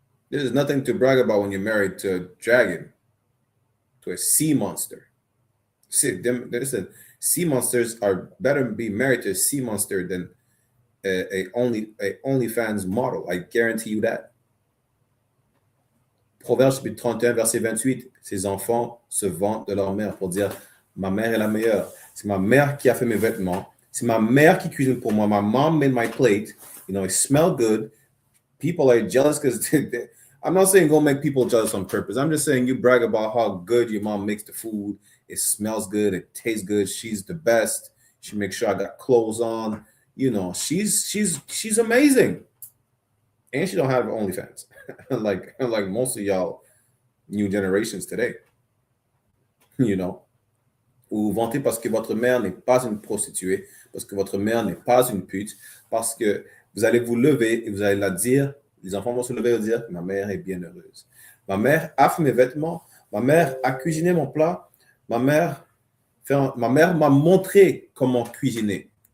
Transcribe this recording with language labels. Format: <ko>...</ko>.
<en>There's nothing to brag about when you're married to a dragon, to a sea monster. See, listen, sea monsters are better to be married to a sea monster than a OnlyFans model. I guarantee you that.</en> <fr>Proverbe chapitre 31, verset 28. Ces enfants se vantent de leur mère pour dire ma mère est la meilleure. C'est ma mère qui a fait mes vêtements. C'est ma mère qui cuisine pour moi.</fr> <en>My mom made my plate. You know, it smelled good. People are jealous because I'm not saying go make people jealous on purpose. I'm just saying you brag about how good your mom makes the food. It smells good. It tastes good. She's the best. She makes sure I got clothes on. You know, she's amazing. And she don't have OnlyFans. like most of y'all new generations today. You know.</en> <fr>Vous vous vantez parce que votre mère n'est pas une prostituée, parce que votre mère n'est pas une pute, parce que vous allez vous lever et vous allez la dire, les enfants vont se lever et dire, ma mère est bien heureuse. Ma mère a fait mes vêtements, ma mère a cuisiné mon plat, ma mère m'a montré comment cuisiner.</fr>